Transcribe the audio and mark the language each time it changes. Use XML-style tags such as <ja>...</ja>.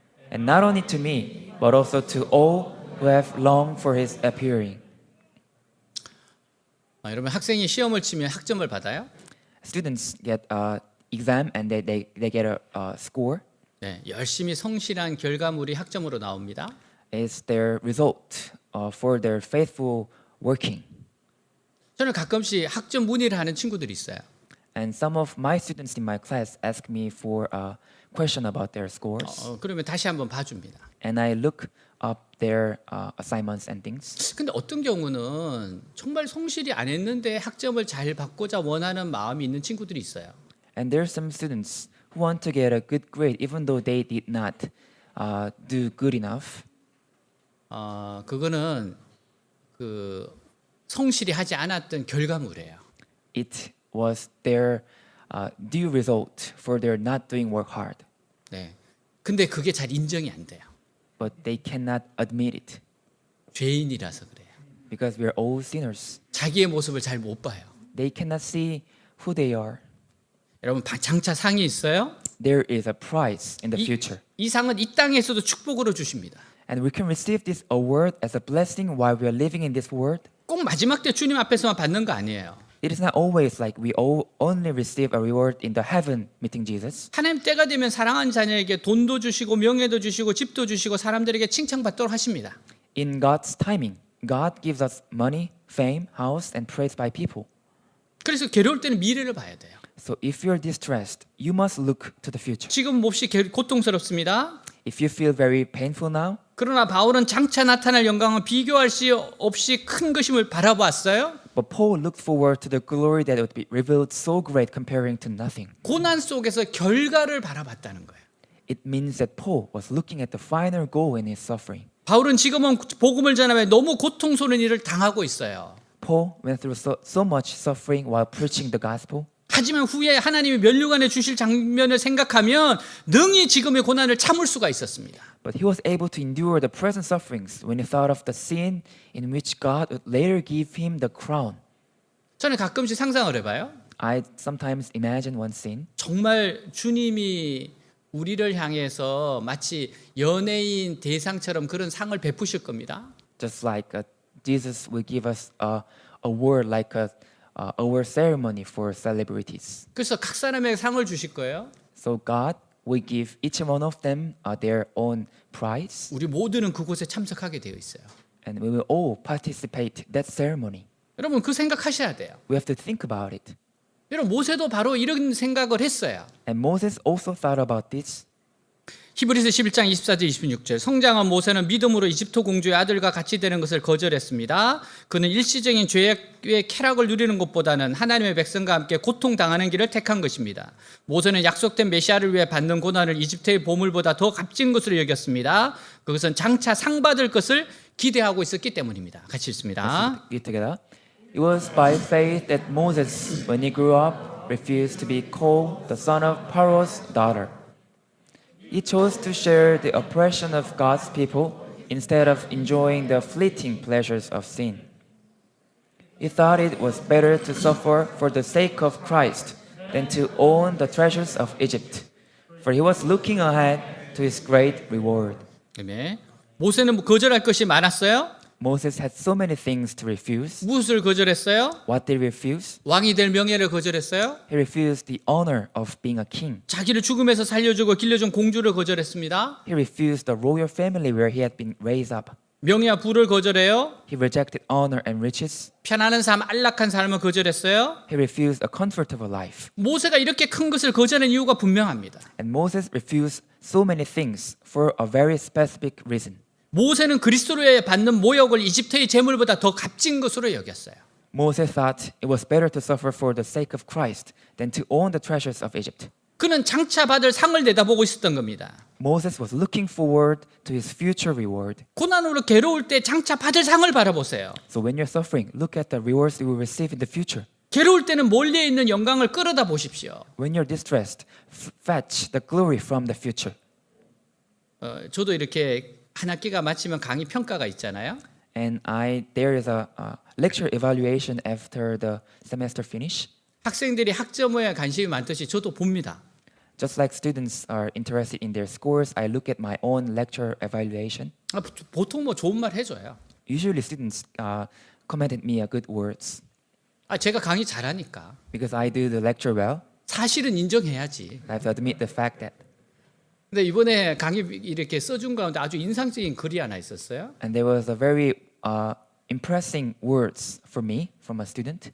<en>And not only to me, but also to all who have longed for his appearing.</en> <ko>여러분 학생이 시험을 치면 학점을 받아요?</ko> <en>Students get exam and they get a score.</en> <ko>네, 열심히 성실한 결과물이 학점으로 나옵니다.</ko> <en>It's their result for their faithful working.</en> <ko>저는 가끔씩 학점 문의를 하는 친구들이 있어요.</ko> <en>And some of my students in my class ask me for a question about their scores.</en> <ko>그러면 다시 한번 봐줍니다.</ko> <en>And I look up their assignments and things.</en> <ko>근데 어떤 경우는 정말 성실히 안 했는데 학점을 잘 받고자 원하는 마음이 있는 친구들이 있어요.</ko> <en>And there are some students who want to get a good grade even though they did not do good enough.</en> <ko>그거는 그 성실히 하지 않았던 결과물이에요.</ko> <en>It was their due result for their not doing work hard.</en> <ko>네. 근데 그게 잘 인정이 안 돼요.</ko> <en>But they cannot admit it</en> <ko>죄인이라서 그래요.</ko> <en>because we are all sinners.</en> <ko>자기의 모습을 잘 못 봐요.</ko> <en>They cannot see who they are.</en> <ko>여러분 장차 상이 있어요?</ko> <en>There is a prize in the future.</en> <ko>이 상은 이 땅에서도 축복으로 주십니다.</ko> <en>And we can receive this award as a blessing while we are living in this world.</en> <ko>꼭 마지막 때 주님 앞에서만 받는 거 아니에요.</ko> <en>It is not always like we all only receive a reward in the heaven meeting Jesus.</en> <ko>하나님 때가 되면 사랑하는 자녀에게 돈도 주시고 명예도 주시고 집도 주시고 사람들에게 칭찬받도록 하십니다.</ko> <en>In God's timing, God gives us money, fame, house, and praise by people.</en> <ko>그래서 괴로울 때는 미래를 봐야 돼요.</ko> <en>So if you're distressed, you must look to the future.</en> <ko>지금 몹시 고통스럽습니다.</ko> <en>If you feel very painful now,</en> <ko>그러나 바울은 장차 나타날 영광은 비교할 수 없이 큰 것임을 바라보았어요.</ko> <en>but Paul looked forward to the glory that would be revealed so great comparing to nothing.</en> <ko>고난 속에서 결과를 바라봤다는 거예요.</ko> <en>It means that Paul was looking at the final goal in his suffering.</en> <ko>바울은 지금은 복음을 전하며 너무 고통스러운 일을 당하고 있어요.</ko> <en>Paul went through so much suffering while preaching the gospel.</en> <ko>하지만 후에 하나님이 면류관에 주실 장면을 생각하면 능히 지금의 고난을 참을 수가 있었습니다.</ko> <en>But he was able to endure the present sufferings when he thought of the scene in which God would later give him the crown.</en> <ko>저는 가끔씩 상상을 해봐요.</ko> <en>I sometimes imagine one scene.</en> <ko>정말 주님이 우리를 향해서 마치 연예인 대상처럼 그런 상을 베푸실 겁니다.</ko> <en>Just like Jesus will give us a award like a award ceremony for celebrities.</en> <ko>그래서 각 사람에게 상을 주실 거예요.</ko> <en>So God will give each one of them their own prize,</en> <ko>우리 모두는 그곳에 참석하게 되어 있어요.</ko> <en>and we will all participate that ceremony.</en> <ko>여러분 그 생각하셔야 돼요.</ko> <en>We have to think about it.</en> <ko>여러분 모세도 바로 이런 생각을 했어요.</ko> <en>And Moses also thought about this.</en> <ko>히브리서 11장 24절 26절 성장한 모세는 믿음으로 이집트 공주의 아들과 같이 되는 것을 거절했습니다. 그는 일시적인 죄의 쾌락을 누리는 것보다는 하나님의 백성과 함께 고통당하는 길을 택한 것입니다. 모세는 약속된 메시아를 위해 받는 고난을 이집트의 보물보다 더 값진 것으로 여겼습니다. 그것은 장차 상 받을 것을 기대하고 있었기 때문입니다. 같이 읽습니다.</ko> <en>Read together. It was by faith that Moses, when he grew up, refused to be called the son of Pharaoh's daughter. He chose to share the oppression of God's people instead of enjoying the fleeting pleasures of sin. He thought it was better to suffer for the sake of Christ than to own the treasures of Egypt, for he was looking ahead to his great reward.</en> <ko>네. 모세는 거절할 것이 많았어요.</ko> <en>Moses had so many things to refuse.</en> <ko>무엇을 거절했어요?</ko> <en>What did he refuse?</en> <ko>왕이 될 명예를 거절했어요.</ko> <en>He refused the honor of being a king.</en> <ko>자기를 죽음에서 살려주고 길러준 공주를 거절했습니다.</ko> <en>He refused the royal family where he had been raised up.</en> <ko>명예와 부를 거절해요.</ko> <en>He rejected honor and riches.</en> <ko>편안한 삶, 안락한 삶을 거절했어요.</ko> <en>He refused a comfortable life.</en> <ko>모세가 이렇게 큰 것을 거절한 이유가 분명합니다.</ko> <en>And Moses refused so many things for a very specific reason.</en> <ko>모세는 그리스도로 받는 모욕을 이집트의 재물보다 더 값진 것으로 여겼어요.</ko> <en>Moses thought it was better to suffer for the sake of Christ than to own the treasures of Egypt.</en> <ko>그는 장차 받을 상을 내다보고 있었던 겁니다.</ko> <en>Moses was looking forward to his future reward.</en> <ko>고난으로 괴로울 때 장차 받을 상을 바라보세요.</ko> <en>So when you're suffering, look at the rewards you will receive in the future.</en> <ko>괴로울 때는 멀리에 있는 영광을 끌어다 보십시오.</ko> <en>When you're distressed, fetch the glory from the future.</en> <ko>저도 이렇게 한 학기가 마치면 강의 평가가 있잖아요.</ko> <en>And there is a lecture evaluation after the semester finish.</en> <ko>학생들이 학점에 관심이 많듯이 저도 봅니다.</ko> <en>Just like students are interested in their scores, I look at my own lecture evaluation.</en> <ko>보통 뭐 좋은 말 해줘요.</ko> <en>Usually students commented me a good words</en> <ko>제가 강의 잘하니까.</ko> <en>because I do the lecture well.</en> <ko>사실은 인정해야지.</ko> <en>I have to admit the fact that.</en> <ko>근데 이번에 강의 이렇게 써준 가운데 아주 인상적인 글이 하나 있었어요.</ko> <en>And there was a very impressing words for me from a student.</en>